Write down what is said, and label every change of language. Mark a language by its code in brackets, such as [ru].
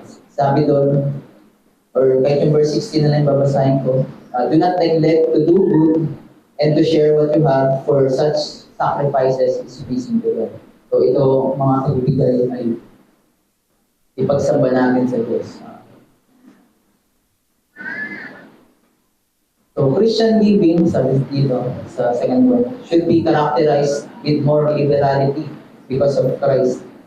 [tl] Sabi doon, or kahit yung verse 16 na lang babasahin ko, [en] "Do not neglect to do good and to share what you have, for such sacrifices is pleasing to God." [tl] So ito, mga kagbibigay ay ipagsamba natin sa Diyos. [en] So Christian living, [tl] sabi dito sa [en] second one, should be characterized with more liberality because of Christ.